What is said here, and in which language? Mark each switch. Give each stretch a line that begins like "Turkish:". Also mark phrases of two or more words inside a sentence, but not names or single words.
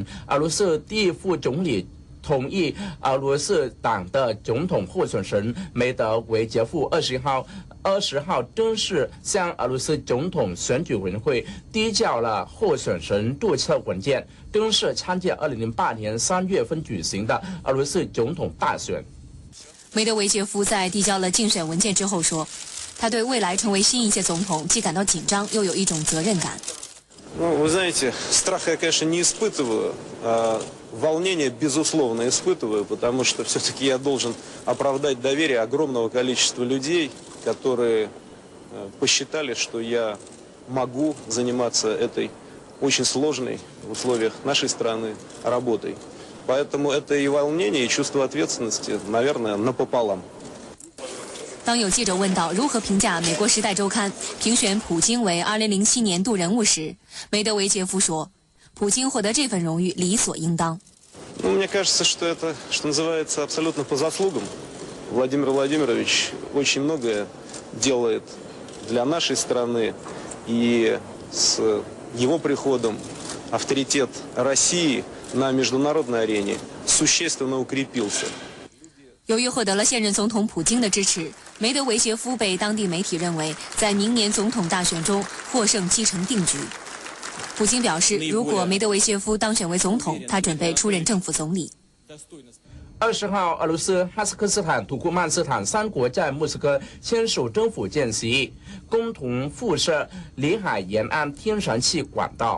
Chinese: 俄罗斯第一副总理同意俄罗斯党的总统候选人梅德韦杰夫20号正式向俄罗斯总统选举委员会递交了候选人注册文件，正式参加2008年3月份举行的俄罗斯总统大选。梅德韦杰夫在递交了竞选文件之后说，他对未来成为新一届总统既感到紧张，又有一种责任感。
Russian: Вы знаете, страха я, конечно, не испытываю, а волнение, безусловно, испытываю, потому что все-таки я должен оправдать доверие огромного количества людей, которые посчитали, что я могу заниматься этой очень сложной в условиях нашей страны работой. Поэтому это и волнение, и чувство ответственности, наверное, напополам.
Chinese: 当有记者问到如何评价美国《时代周刊》评选普京为2007年度人物时，梅德韦杰夫说，普京获得这份荣誉理所应当。
Russian: Мне кажется, что это, что называется, абсолютно по заслугам. Владимир Владимирович очень многое делает для нашей страны, и с его приходом авторитет России на международной арене существенно укрепился.
Chinese: 由于获得了现任总统普京的支持，梅德韦杰夫被当地媒体认为在明年总统大选中获胜七成定局。普京表示，如果梅德韦杰夫当选为总统，他准备出任政府总理。 20号，俄罗斯、哈萨克斯坦、土库曼斯坦3国在莫斯科签署政府间协议，共同附设里海沿岸天然气管道。